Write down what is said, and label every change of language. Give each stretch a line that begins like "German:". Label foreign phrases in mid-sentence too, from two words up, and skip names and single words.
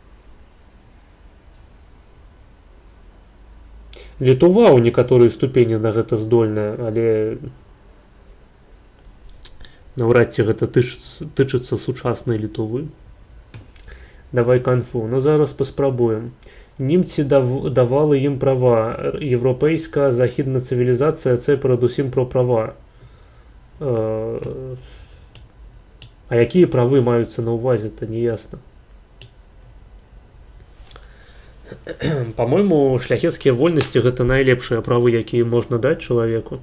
Belarusian: Літува ў некаторай ступені на гэта здольная, але наўрад ці гэта тычыцца сучаснай Літувы. Давай канфу, ну зараз паспрабуем.
Ukrainian: Німці давали ім права. Європейська західна цивілізація – це передусім про права. А які прави маються на увазі, то не ясно.
Russian: По-моему,
Belarusian: шляхецкія вольнасці – гэта найлепшыя правы, якія можна даць чалавеку.